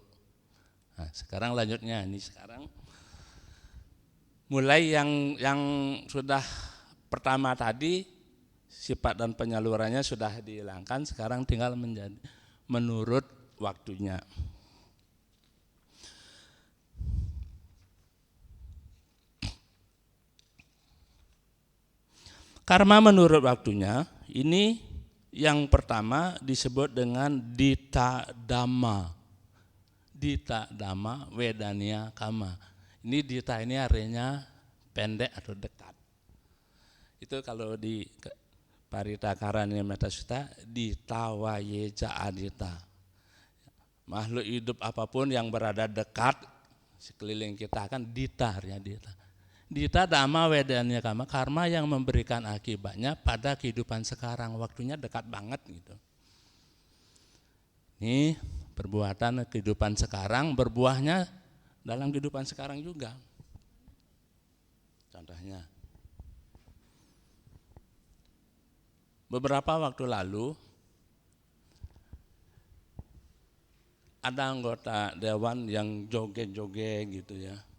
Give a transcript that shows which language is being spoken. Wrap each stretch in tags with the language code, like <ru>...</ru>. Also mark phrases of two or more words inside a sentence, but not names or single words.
<id>Nah, sekarang lanjutnya, ini sekarang mulai yang sudah pertama tadi, sifat dan penyalurannya sudah dihilangkan, sekarang tinggal menjadi menurut waktunya. Karma menurut waktunya, ini yang pertama disebut dengan</id> <pi>dita dhamma. Dita dhamma wedania kama.</pi> <id>Ini dita ini artinya pendek atau dekat. Itu kalau di Paritakaranya Metasutta,</id> <pi>dita wayeja adita.</pi> <id>Makhluk hidup apapun yang berada dekat sekeliling kita kan dita artinya dita.</id> <pi>Dita dhamma wedanya kama,</pi> <id>karma yang memberikan akibatnya pada kehidupan sekarang, waktunya dekat banget gitu. Ini perbuatan kehidupan sekarang, berbuahnya dalam kehidupan sekarang juga. Contohnya, beberapa waktu lalu ada anggota dewan yang joget-joget gitu ya.</id>